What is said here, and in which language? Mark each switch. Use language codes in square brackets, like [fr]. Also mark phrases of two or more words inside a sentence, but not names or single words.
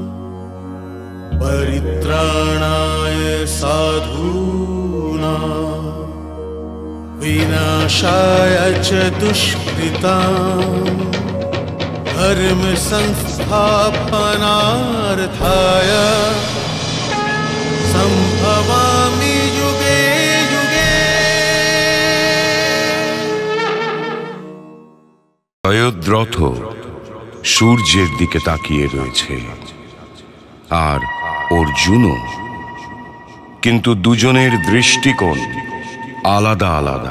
[sa] परित्राणाय साधूनां विनाशाय च दुष्कृतां धर्म संस्थापनार्थाय संभवामि युगे युगे। [bn] জয়দ্রথ সূর্যের দিকে তাকিয়ে রয়েছে আর অর্জুনও, কিন্তু দুজনের দৃষ্টিকোণ আলাদা আলাদা।